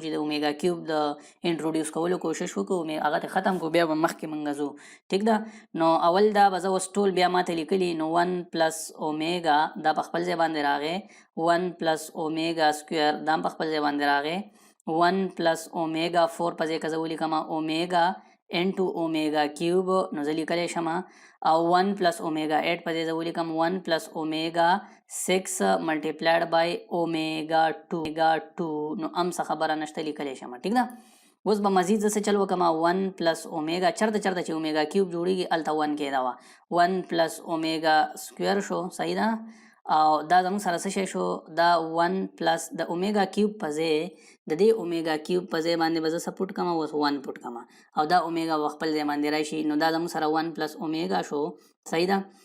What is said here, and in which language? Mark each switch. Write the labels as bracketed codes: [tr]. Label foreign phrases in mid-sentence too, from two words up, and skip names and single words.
[ps] چې د اومیگا کیوب د انټروډیوس کولو کوشش وکړو هغه ته ختم کړو بیا به مخکې موږ ځو ټیک ده نو اول دا به زه اوس ټول بیا ماته لیکلي نو 1 plus اومیگا دا په خپل ځای باندې راغی 1 plus اومیگا سکویر دا په خپل ځای باندې راغی 1 plus اومیگا 4 په ځای کې زه ولیکم اومیگا into اومیگا کیوب نو زه لیکلی شم او 1 plus اومیگا 8 په ځای زه ولیکم 1 plus اومیگا 6 [en] multiplied by [ps] اومیگا 2 نو هم څه خبره نشته لیکلی شم ټیک ده اوس به مزید زه څه چل وکم 1 plus اومیگا چرته چې اومیگا کیوب جوړیږي هلته 1 کېده وه 1 plus اومیگا سکویر شو صحیح ده او دا زموږ سره څه شی شو دا 1 plus د اومیگا کیوب په ځای د دې اومیگا کیوب په ځای باندې به زه څه پټ کړم اوس 1 پټ کړم او دا اومیگا به خپل ځای باندې راشي نو دا زموږ سره 1 plus اومیگا شو صحیح ده